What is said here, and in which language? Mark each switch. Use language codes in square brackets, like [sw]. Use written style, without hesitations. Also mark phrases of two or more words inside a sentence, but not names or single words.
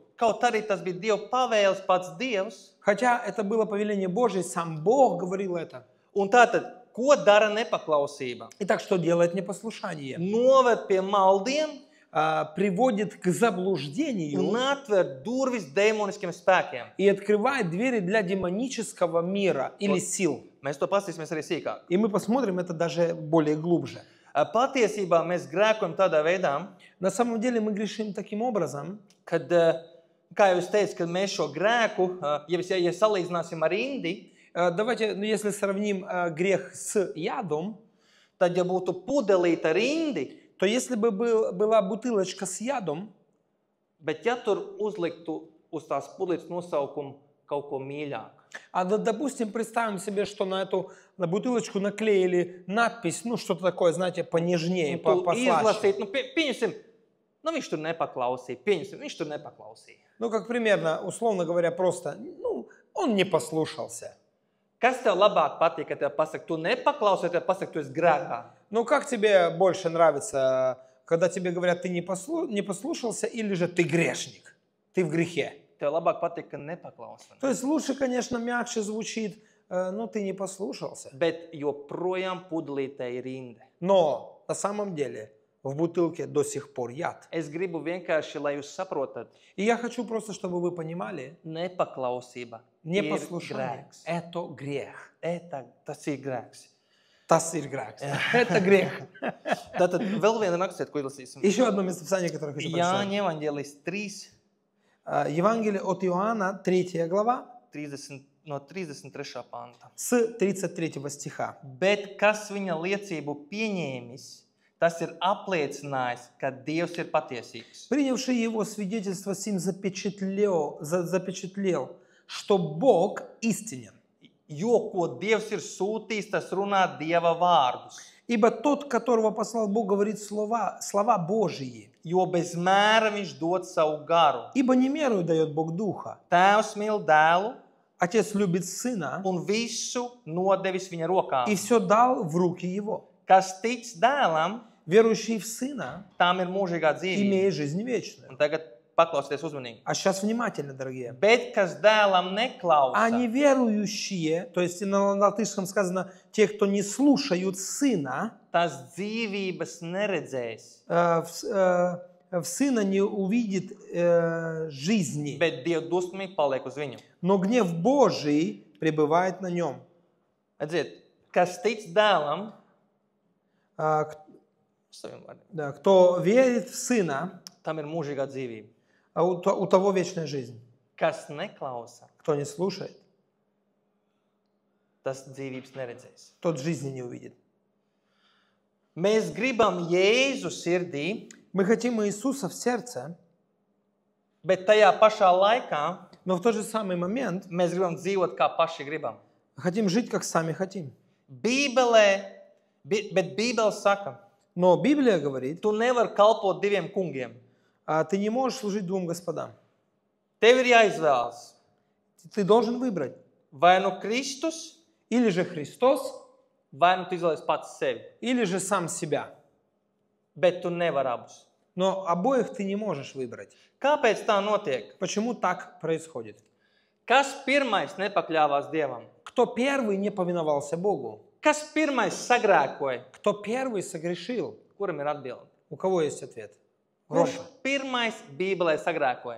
[lv] Kaut arī tas bija Dieva pavēles, pats Dievs. [ru] Хотя это было повеление Божие, сам Бог говорил это. [lv] Un tātad, ko dara nepaklausība? [ru] Итак, что делает непослушание? [lv] Noved pie maldiem [ru] Приводит к заблуждению [lv] un atver durvis demoniskiem spēkiem. [ru] и открывает двери для демонического мира или сил. [lv] Mēs to paskatīsimies arī sīkāk. [ru] И мы посмотрим это даже более глубже. [lv] Patiesībā mēs grēkojam tādā veidā, [ru] На самом деле мы грешим таким образом, [lv] kad, kā jau es teicu, kad mēs šo grēku, ja salīdzināsim ar indi, [ru] давайте, если сравним грех с ядом, [lv] tad, ja būtu pudelīte ar indi, [ru] то если бы была бутылочка с ядом, [lv] bet ja tur uzliktu uz tās pudelītes nosaukumu kaut ko mīļāku, [ru] допустим, представим себе, что на бутылочку наклеили надпись, что-то такое, знаете, понежнее, [lv] un tu [ru] послаще. [lv] izlasīt, pieņemsim, viņš tur nepaklausīja, viņš tur nepaklausīja. [ru] Как примерно, условно говоря, просто, он не послушался. [lv] Kas tev labāk patīk, kad tev pasaka, tu nepaklausies, tev pasaka, tu esi grēkā? [ru] Как тебе больше нравится, когда тебе говорят, ты не послушался, или же ты грешник, ты в грехе? [lv] Tev labāk patīk, ka nepaklausies. [ru] То есть лучше, конечно, мягче звучит, ты не послушался. [lv] Bet joprojām pudelītē ir inde. [ru] Но на самом деле в бутылке до сих пор яд. [lv] Es gribu vienkārši, lai jūs saprotat, [ru] И я хочу просто, чтобы вы понимали, [lv] nepaklausība ir [ru] непослушание [lv] grēks. [ru] – это грех. [lv] Tas ir grēks. Tas ir grēks. [ru] Это грех. [lv] Tātad vēl viena rakstiet, ko izlasīsim. [ru] Еще одно местописание, которое хочу прочитать. [lv] Jāņa evaņģēlijs 3, [ru] Евангелие от Иоанна, 3 глава, 30, [lv] no 33. panta. [ru] с 33 стиха. [lv] Bet kas viņa liecību pieņēmis, tas ir apliecinājis, ka Dievs ir patiesīgs. [ru] Принявший его свидетельство сим запечатлел, что Бог истинен. [lv] Jo, ko Dievs ir sūtījis, tas runā Dieva vārdus. [ru] Ибо тот, которого послал Бог, говорит слова Божьи. [lv] Jo bez mēra viņš dod savu garu. [ru] Ибо не меру дает Бог духа. [lv] Tēvs mīl dēlu [ru] Отец любит сына [lv] un visu nodevis viņa rokām. [ru] и все дал в руки его. [lv] Kas tic dēlam, [ru] Верующий в сына [lv] tam ir mūžīgā dzīvība. [ru] имеет жизнь вечную. [lv] Un tagad paklausieties uzmanīgi. [ru] А сейчас внимательно, дорогие. [lv] Bet kas dēlam neklausa, [ru] А неверующие, то есть на латышском сказано, те, кто не слушают сына, [lv] tas dzīvības neredzēs. [ru] в сына не увидит жизни, [lv] Bet Dieva dusmīgi paliek uz viņu. [ru] но гнев Божий пребывает на нем. [lv] Redziet, kas tic dēlam, saviem vārdiem, [ru] Да, кто верит в сына, [lv] tam ir mūžīgā dzīvība. [ru] у того вечная жизнь. [lv] Kas neklausa, [ru] Кто не слушает, [lv] tas dzīvības neredzēs. [ru] тот жизни не увидит. [lv] Mēs gribam Jēzu sirdī, [ru] Мы хотим Иисуса в сердце, [lv] bet tajā pašā laikā [ru] но в тот же самый момент [lv] mēs gribam dzīvot, kā paši gribam. [ru] хотим жить, как сами хотим. [lv] Bet Bībele saka, [ru] Но Библия говорит, [lv] tu nevari kalpot diviem kungiem. [ru] ты не можешь служить двум господам. [lv] Tev ir jāizvēlas [ru] Ты должен выбрать. [lv] vai nu Kristus, [ru] Или же Христос, [lv] vai nu tu izvēlies pats sevi. [ru] или же сам себя. [lv] Bet tu nevari abus. [ru] Но обоих ты не можешь выбрать. [lv] Kāpēc tā notiek? [ru] Почему так происходит? [lv] Kas pirmais nepakļāvās Dievam? [ru] Кто первый не повиновался Богу? [lv] Kas pirmais sagrēkoja? [ru] Кто первый согрешил? [lv] Kuram ir atbilde? [ru] У кого есть ответ? [lv] Kurš [ru] Громко. [lv] pirmais Bībelē sagrēkoja?